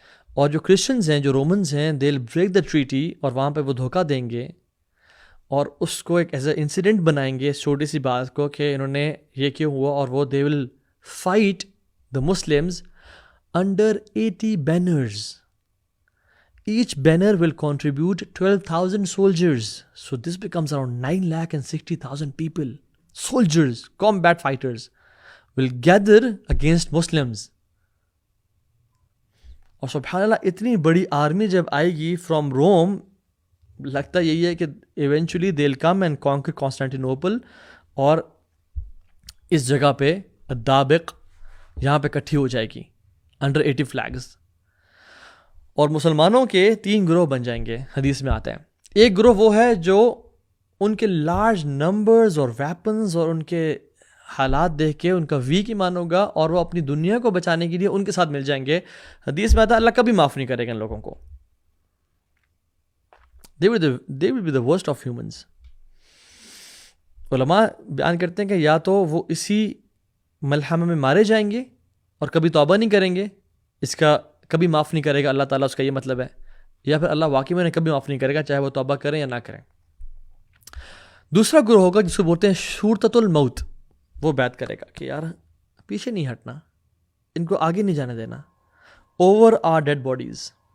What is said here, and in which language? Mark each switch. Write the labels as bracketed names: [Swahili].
[Urdu] اور جو کرسچنز ہیں، جو رومنز ہیں، [English] they will break the treaty, [Urdu] اور وہاں پہ وہ دھوکہ دیں گے اور اس کو ایک ایز اے انسیڈنٹ بنائیں گے، اس چھوٹی سی بات کو کہ انہوں نے یہ کیوں ہوا، اور وہ [English] They will fight the Muslims under 80 banners, Each banner will contribute 12,000 soldiers. So this becomes around 9,60,000 people. Soldiers, combat fighters will gather against Muslims. [Urdu] اور سبحان اللہ اتنی بڑی آرمی جب آئے گی فرام روم، لگتا یہی ہے کہ eventually [English] they will come and conquer Constantinople, [Urdu] اور اس جگہ پہ الدابق یہاں پہ اکٹھی ہو جائے گی [English] Under 80 flags. [Urdu] اور مسلمانوں کے 3 گروہ بن جائیں گے، حدیث میں آتا ہے. ایک گروہ وہ ہے جو ان کے لارج نمبرز اور ویپنز اور ان کے حالات دیکھ کے ان کا ویک ایمان ہوگا، اور وہ اپنی دنیا کو بچانے کے لیے ان کے ساتھ مل جائیں گے. حدیث میں آتا ہے اللہ کبھی معاف نہیں کرے گا ان لوگوں کو. [English] they will be the worst of humans. [Urdu] علماء بیان کرتے ہیں کہ یا تو وہ اسی ملحمہ میں مارے جائیں گے اور کبھی توبہ نہیں کریں گے، اس کا کبھی معاف نہیں کرے گا اللہ تعالیٰ، اس کا یہ مطلب ہے، یا پھر اللہ واقعی میں کبھی معاف نہیں کرے گا چاہے وہ توبہ کریں یا نہ کریں. دوسرا گروہ ہوگا جس کو بولتے ہیں شورتۃ الموت، وہ بیعت کرے گا کہ یار پیچھے نہیں ہٹنا، ان کو آگے نہیں جانے دینا، اوور آر ڈیڈ باڈیز.